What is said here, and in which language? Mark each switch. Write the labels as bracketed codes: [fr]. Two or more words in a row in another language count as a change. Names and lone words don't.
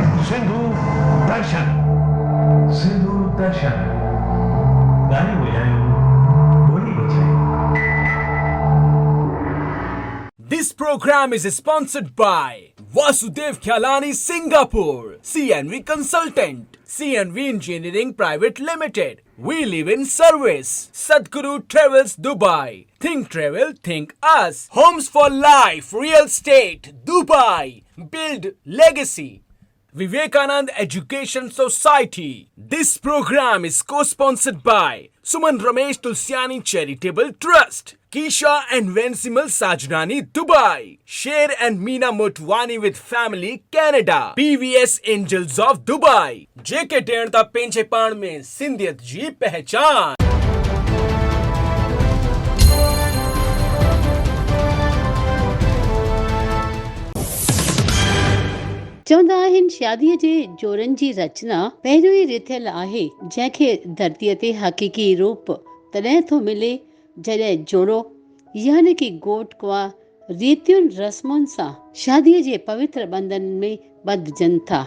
[sd] सिंधु दर्शन। सिंधु दर्शन गाने बजायो, बोली बजाई। [en] This program is sponsored by Vasudev Khyalani Singapore, CNV Consultant, CNV Engineering Private Limited. We live in service. Sadhguru Travels Dubai. Think travel, think us. Homes for Life, Real Estate, Dubai. Build legacy. Vivekanand Education Society. This program is co-sponsored by Suman Ramesh Tulsiani Charitable Trust, Kisha and Vencimal Sajnani Dubai, Sher and Meena Motwani with Family Canada, PVS Angels of Dubai, JK [sd] टेणता पेंचेपाण में सिंधियत जी पहचान। चवंदा आहिनि शादीअ जे जोड़नि जी रचना पहिरियों ई रिथियल आहे, जंहिंखे धरतीअ ते हक़ीक़ी रूप तॾहिं थो मिले जॾहिं जोड़ो यानी कि घोट कुंवार रीतियुनि रस्मुनि सां शादीअ जे पवित्र बंधन में ॿधजनि था।